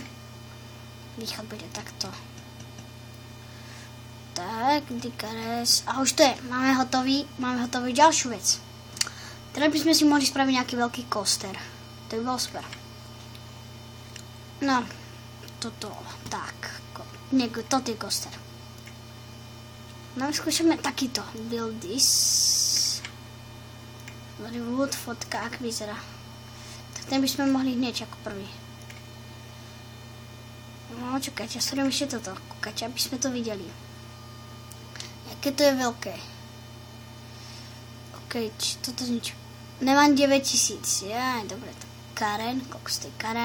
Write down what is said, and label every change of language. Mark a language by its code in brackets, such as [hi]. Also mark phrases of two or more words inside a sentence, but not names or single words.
[sk] Východ bude takto. Tak, dikares. A už to je. Máme hotový ďalšiu vec. Teraz by sme si mohli spraviť nejaký veľký coaster. To by bolo super. No, toto, tak. Toto je coaster. No, skúšame takýto. [en] Build this. Wood, [sk] fotka, ak vyzerá. Ten by sme mohli hneď ako prvý. No, čakajte, ja spravím ešte toto. Kúkajte, aby sme to videli. Jaké to je veľké. OK, toto nič. Nemám 9000. Dobre, tak Karen. Koľko stojí Karen?